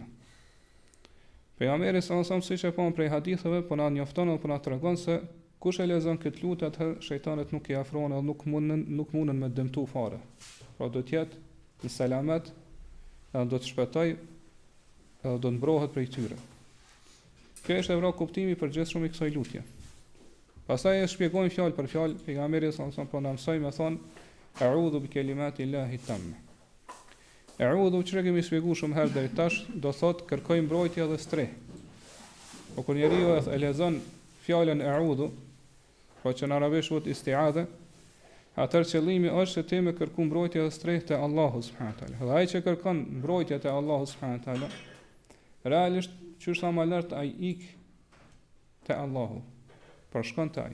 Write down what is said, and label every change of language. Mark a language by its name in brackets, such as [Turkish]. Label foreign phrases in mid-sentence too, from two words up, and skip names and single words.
[Albanian] Pejgamberi [Arabic] صلى الله عليه وسلم, [Albanian] siç e pam prej haditheve, po na njofton apo na tregon se kush e lexon këtë lutje, atëherë shejtanët nuk i afrohen dhe nuk mundën me dëmtu fare. Pra do të jetë në selamet, edhe do të shpëtoj, edhe do të mbrohet prej tyre. Kjo është edhe kuptimi i përgjithshëm i kësaj lutje. Pastaj e shpjegojmë fjalë për fjalë, pejgamberi [Arabic] صلى الله عليه وسلم [Albanian] po na mësoi me thon [Arabic] أعوذ بكلمات الله التامة. [Albanian] A'udhu, që kemi shpjeguar shumë herë deri tash, do thot kërkoj mbrojtje dhe streh. Po kur njeriu e lexon fjalën a'udhu, po që në arabisht quhet isti'adha, atëherë qëllimi është se ti me kërku mbrojtje dhe streh te Allahu [Arabic] سبحانه وتعالى. [Albanian] Dhe ai që kërkon mbrojtje te Allahu [Arabic] سبحانه وتعالى, [Albanian] realisht qysh sa më lart ai ik te Allahu, për shkon te ai.